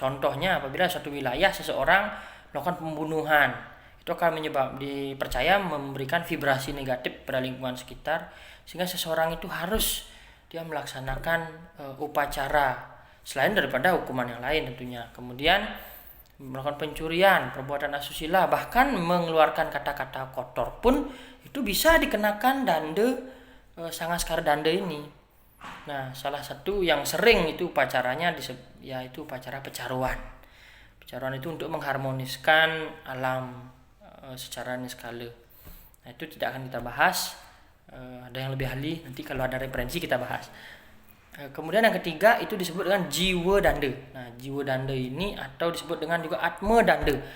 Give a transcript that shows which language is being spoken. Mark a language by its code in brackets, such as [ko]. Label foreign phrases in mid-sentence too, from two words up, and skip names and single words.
[id] Contohnya apabila suatu wilayah seseorang melakukan pembunuhan, itu akan dipercaya memberikan vibrasi negatif pada lingkungan sekitar, sehingga seseorang itu harus dia melaksanakan upacara selain daripada hukuman yang lain tentunya. Kemudian melakukan pencurian, perbuatan asusila, bahkan mengeluarkan kata-kata kotor pun itu bisa dikenakan dande, sangaskara dande ini. Nah, salah satu yang sering itu upacaranya yaitu upacara pecaruan. Pecaruan itu untuk mengharmoniskan alam secara niskala. Nah, itu tidak akan kita bahas. Ada yang lebih ahli, nanti kalau ada referensi kita bahas. Kemudian yang ketiga itu disebut dengan jiwa dande. Nah, jiwa dande ini atau disebut dengan juga atma dande.